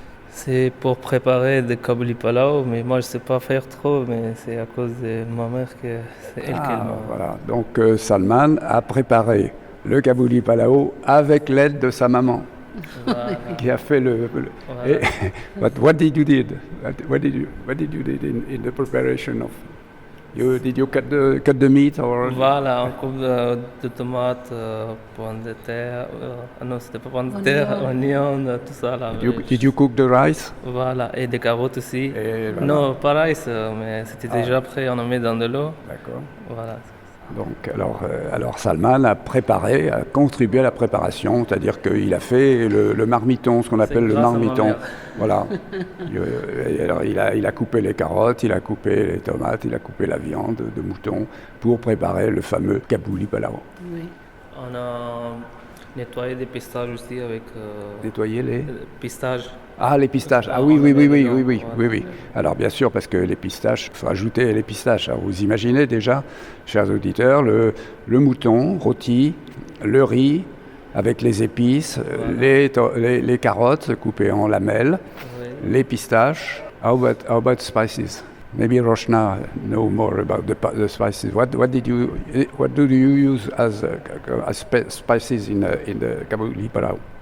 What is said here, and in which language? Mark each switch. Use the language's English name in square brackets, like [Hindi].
[French] C'est pour préparer des kabouli palau, mais moi je ne sais pas faire trop, mais c'est à cause de ma mère que c'est elle qui m'a... Voilà, donc Salman a préparé le kabouli palau avec l'aide de sa maman, qui a fait Voilà. [English] Et, but what did you do? What did you do in the preparation of? Did you cut the meat or? [French] Voilà, on coupe de tomates, pommes de terre, non c'était pas pommes de terre, oignons, tout ça là. [English] Did you cook the rice? [French] Voilà, et des carottes aussi. Et voilà. Non, pas rice, mais c'était déjà prêt, on en met dans de l'eau. D'accord. Voilà. Donc, alors Salman a contribué à la préparation, c'est-à-dire qu'il a fait le marmiton, ce qu'on appelle le marmiton. Voilà. Alors, il a coupé les carottes, il a coupé les tomates, il a coupé la viande de mouton pour préparer le fameux kabouli palau. Oui. On a nettoyé des pistaches aussi avec... Nettoyer les pistaches. Ah, les pistaches. Ah oui. Alors bien sûr, parce que les pistaches, il faut ajouter les pistaches. Alors, vous imaginez déjà, chers auditeurs, le mouton rôti, le riz avec les épices, les carottes coupées en lamelles, les pistaches, [English] How about spices? Maybe Roshna know more about the spices. What do you use as spices in the Kabuli palau?